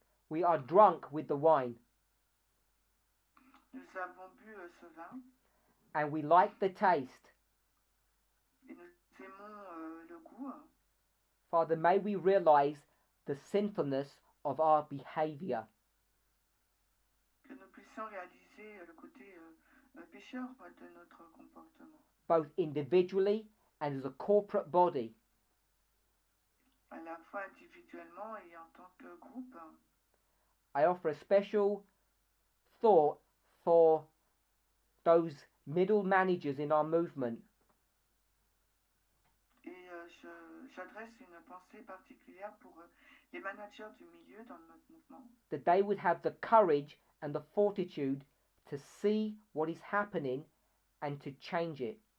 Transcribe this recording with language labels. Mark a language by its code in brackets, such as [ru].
[en] We are drunk with the wine, [fr] Nous avons bu ce vin [en] and we like the taste. [fr] et nous aimons le goût. [en] Father, may we realize the sinfulness of our behavior. [fr] Que nous puissions réaliser le côté pécheur de notre comportement, [en] Both individually and as a corporate body. [fr] à la fois individuellement et en tant que groupe. [en] I offer a special thought for those middle managers in our movement, [fr] Et j'adresse une pensée particulière pour les managers du milieu dans notre mouvement, [en] that they would have the courage and the fortitude to see what is happening and to change it.